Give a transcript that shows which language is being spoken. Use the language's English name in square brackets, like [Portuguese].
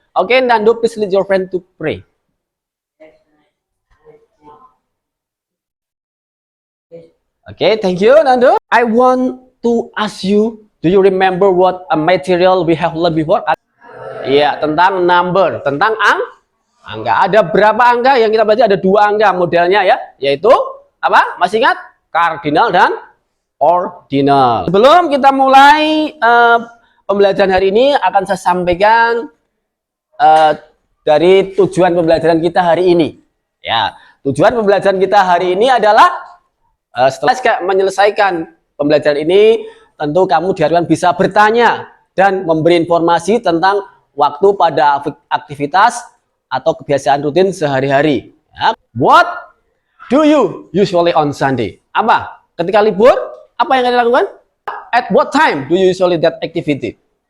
[English] Okay, Nando, please lead your friend to pray. Okay, thank you, Nando. I want to ask you, do you remember what a material we have learned before? [Indonesian] Iya, tentang number, tentang angka. Ada berapa angka yang kita baca? Ada dua angka modelnya ya, yaitu apa? Masih ingat? Cardinal dan ordinal. Sebelum kita mulai pembelajaran hari ini, akan saya sampaikan dari tujuan pembelajaran kita hari ini. Ya, tujuan pembelajaran kita hari ini adalah setelah menyelesaikan pembelajaran ini, tentu kamu diharapkan bisa bertanya dan memberi informasi tentang waktu pada aktivitas atau kebiasaan rutin sehari-hari. Ya. [English] What do you usually on Sunday? [Indonesian] Apa? Ketika libur, apa yang kalian lakukan? [English] At what time do you usually that activity?